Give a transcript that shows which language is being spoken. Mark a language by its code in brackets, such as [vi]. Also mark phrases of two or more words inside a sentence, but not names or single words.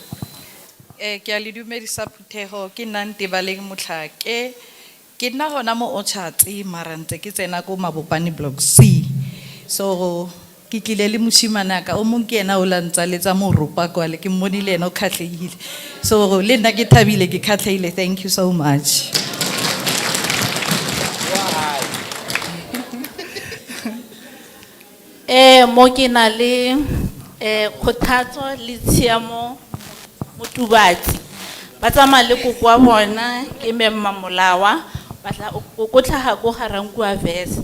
[tn] Ke a le dumedisa Phuthego, ke nna Ntebaleng Motlhake, ke nna gona mo Otchatsi mara ntse ke tsena ko Mabopane Block C. So ke tlile le moshimana ka o mong ke ena o la ntsaletsa moropa kwa le ke mmonile ena o kgatlhegile. So le nna ke thabile ke kgatlhegile. [en] Thank you so much. [tn] Mo ke na le Kgothatso le Tshiamo Motubatsi. Ba tsamaya le koko wa bona ke Memma Molawa, ba tla koko tlhaga ko Garankua Verse.